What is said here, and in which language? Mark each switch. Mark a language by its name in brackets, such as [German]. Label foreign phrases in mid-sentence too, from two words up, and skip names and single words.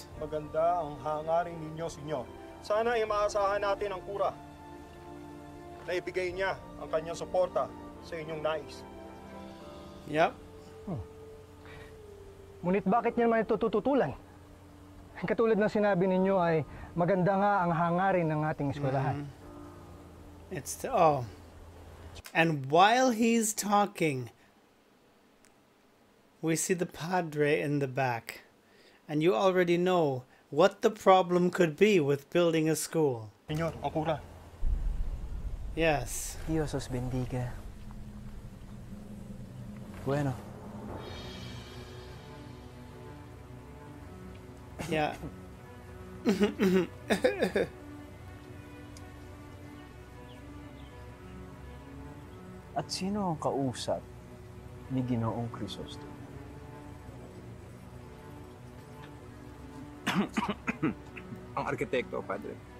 [Filipino] Maganda ang hangarin ninyo, senyor. Sana ay maasahan natin ang kura na ibigay niya ang kanyang suporta sa inyong nais. [English] Yep. [Filipino] Ngunit bakit niya naman ito tututulan? Katulad ng sinabi ninyo ay maganda nga ang hangarin ng ating eskwelahan. [English] And while he's talking, we see the padre in the back. And you already know what the problem could be with building a school. [Filipino] Senyor, ang kura. [English] Yes. [Spanish] Dios os bendiga. Bueno. [English] Yeah. [Filipino] At sino ang kausap ni Ginoong Crisostomo? Ang arkitekto, Padre.